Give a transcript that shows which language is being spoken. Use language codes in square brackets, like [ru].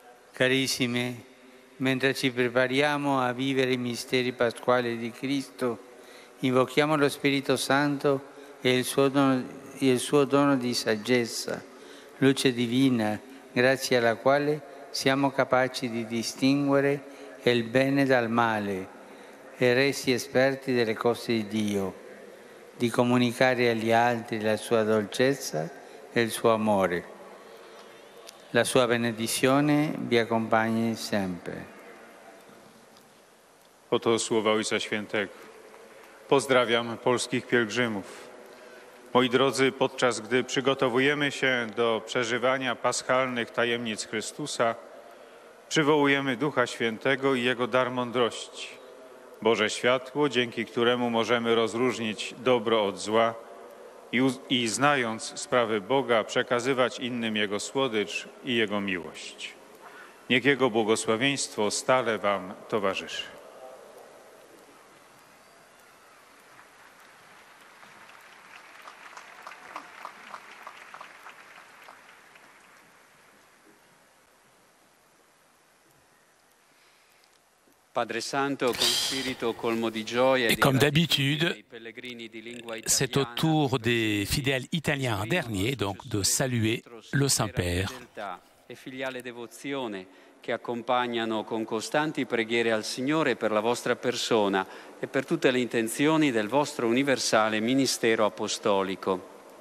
[it] Carissimi, mentre ci prepariamo a vivere i misteri pasquali di Cristo, invochiamo lo Spirito Santo e il suo dono di saggezza, luce divina, grazie alla quale siamo capaci di distinguere il bene dal male e resi esperti delle cose di Dio, di comunicare agli altri la sua dolcezza e il suo amore. La sua benedizione vi accompagni sempre. [pl] Oto słowa Ojca Świętego. Pozdrawiam polskich pielgrzymów. Moi drodzy, podczas gdy przygotowujemy się do przeżywania paschalnych tajemnic Chrystusa, przywołujemy Ducha Świętego i Jego dar mądrości, Boże światło, dzięki któremu możemy rozróżnić dobro od zła i znając sprawy Boga, przekazywać innym Jego słodycz i Jego miłość. Niech Jego błogosławieństwo stale Wam towarzyszy. [fr] Et comme d'habitude, c'est au tour des fidèles italiens en dernier, donc de saluer le Saint-Père. [it] E filiale devozione che accompagnano con costanti preghiere al Signore per la vostra persona e per tutte le intenzioni del vostro universale ministero apostolico.